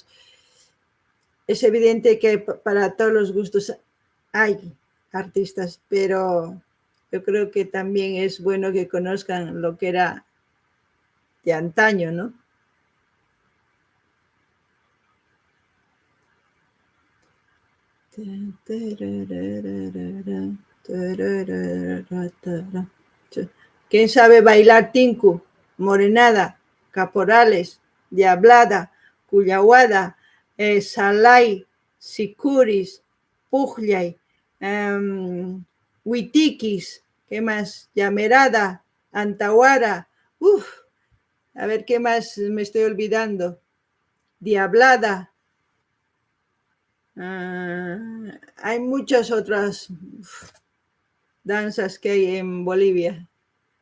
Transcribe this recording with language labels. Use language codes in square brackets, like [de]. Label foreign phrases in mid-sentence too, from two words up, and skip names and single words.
[es] Es evidente que para todos los gustos hay artistas, pero yo creo que también es bueno que conozcan lo que era de antaño, ¿no? ¿Quién sabe bailar tinku, morenada, caporales, diablada, cuyahuada, salay, sicuris, pujllay, huitiquis, ¿qué más? Llamerada, antahuara, a ver qué más me estoy olvidando. Diablada. Hay muchas otras danzas que hay en Bolivia.